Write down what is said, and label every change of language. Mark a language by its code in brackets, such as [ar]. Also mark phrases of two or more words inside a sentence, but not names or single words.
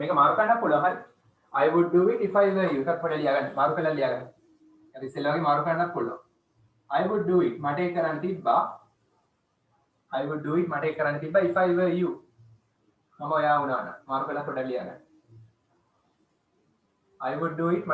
[si] මේක මාරු කරන්න පුළුවන්. හරි. [en] I would do it if I were you. [si] එකක් පොඩ්ඩක් ලියා ගන්න. මාරු කරලා ලියා ගන්න. හරි ඉස්සෙල්ලා වගේ මාරු කරන්නත් පුළුවන්. [en] I would do it. [si] මට ඒක කරන්න තිබ්බා. [en] I would do it. [si] මට ඒක කරන්න තිබ්බා [en] if I were you. [si] මම ඔයා වුණා නම්. මාරු කරලා පොඩ්ඩක් ලියා ගන්න. [en] I would do it.